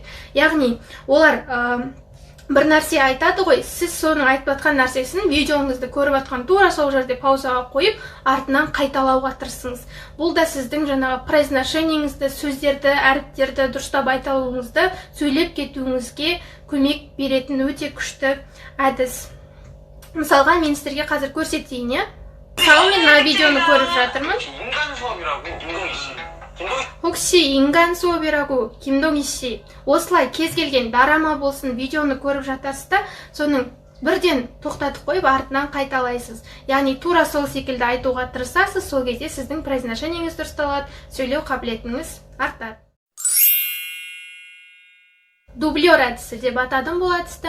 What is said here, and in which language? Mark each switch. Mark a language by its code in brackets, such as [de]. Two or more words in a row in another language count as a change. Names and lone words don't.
[kk] Яғни олар бір нәрсе айтады ғой, сіз соның айтып жатқан нәрсесін видеоңызды көріп жатқан тура сол жерде паузаға қойып, артынан қайталауға тырысыңыз. Бұл да сіздің жаңағы произношениеңізді, сөздерді, әріптерді дұрыстап айта алуыңызды, сөйлеп кетуіңізге көмек беретін өте күшті әдіс. Мысалға, мен сіздерге қазір көрсетейін, Мысалы, мен мына видеоны көріп жатырмын. [ko] 혹시 인간 수업이라고 김동희 씨. [kk] осылай кез келген дарама болсын видеоны көріп жатасыз да, соның бірден тоқтатып қойып артынан қайталайсыз. Яғни тура сол секілді айтуға тырысасыз, сол кезде сіздің произношениеңіз дұрысталады, сөйлеу қабілетіңіз артады. Дублер әдісі деп атадым бұл әдісті.